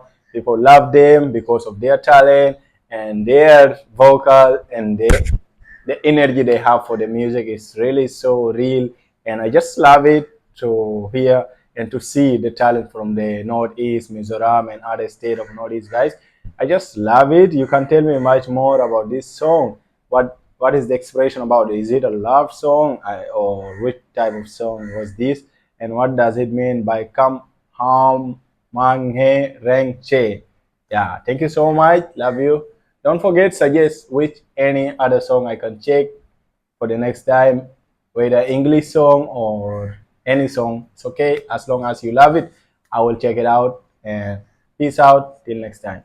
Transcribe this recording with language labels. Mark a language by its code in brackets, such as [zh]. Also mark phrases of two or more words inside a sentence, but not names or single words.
[en] People love them because of their talent and their vocal, and the energy they have for the music is really so real, and I just love it to hear and to see the talent from the Northeast, Mizoram, and other state of Northeast, guys. I just love it. You can tell me much more about this song. What is the expression about it? Is it a love song, or which type of song was this? And what does it mean by come [lus] Hmangaih reng cheI? [en] Yeah, thank you so much. Love you. Don't forget, suggest which any other song I can check for the next time, whether English song or any song. It's okay as long as you love it. I will check it out, and peace out till next time.